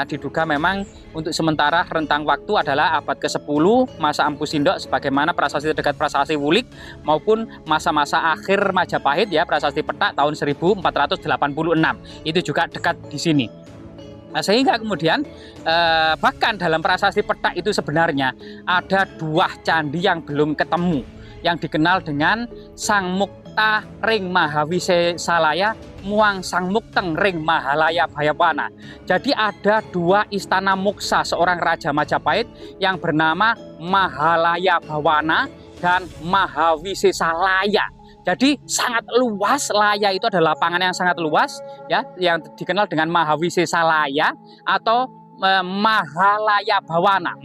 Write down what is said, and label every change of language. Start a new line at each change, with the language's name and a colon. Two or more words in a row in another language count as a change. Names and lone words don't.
Indonesian: Diduga memang untuk sementara rentang waktu adalah abad ke-10 masa Empu Sindok sebagaimana prasasti terdekat prasasti Wulik, maupun masa-masa akhir Majapahit ya, prasasti Petak tahun 1486. Itu juga dekat di sini. Nah, sehingga kemudian bahkan dalam prasasti Petak itu sebenarnya ada 2 candi yang belum ketemu, yang dikenal dengan Sang Mukta Ring Mahawise Salaya, Muang Sang Mukteng Ring Mahalaya Bayawana. Jadi ada 2 istana muksa seorang raja Majapahit yang bernama Mahalaya Bawana dan Mahawise Salaya. Jadi sangat luas, Laya itu adalah lapangan yang sangat luas ya, yang dikenal dengan Mahawise Salaya atau Mahalaya Bawana.